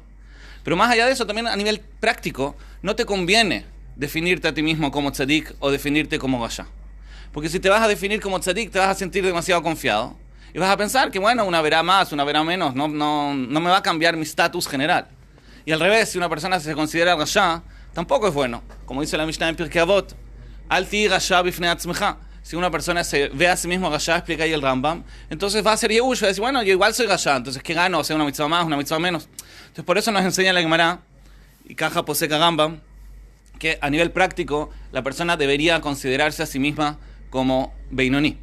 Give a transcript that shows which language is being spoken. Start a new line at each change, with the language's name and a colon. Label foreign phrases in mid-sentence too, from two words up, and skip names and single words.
Spanish: Pero más allá de eso, también a nivel práctico, no te conviene definirte a ti mismo como tzadik o definirte como rasha. Porque si te vas a definir como tzadik, te vas a sentir demasiado confiado. Y vas a pensar que, bueno, una verá más, una verá menos, no me va a cambiar mi estatus general. Y al revés, si una persona se considera rasha, tampoco es bueno. Como dice la Mishnah en Pirkei Avot,
Hebrew: אל תהי רשע בפני עצמך.
Spanish: Si una persona se ve a sí mismo rasha, explica ahí el Rambam, entonces va a ser Yehush, va a decir, bueno, yo igual soy rasha, entonces ¿qué gano? O sea, una mitzvah más, una mitzvah menos. Entonces por eso nos enseña la Gemara, y
Hebrew: וכך פוסק
Spanish: Rambam, que a nivel práctico la persona debería considerarse a sí misma como Beinoni.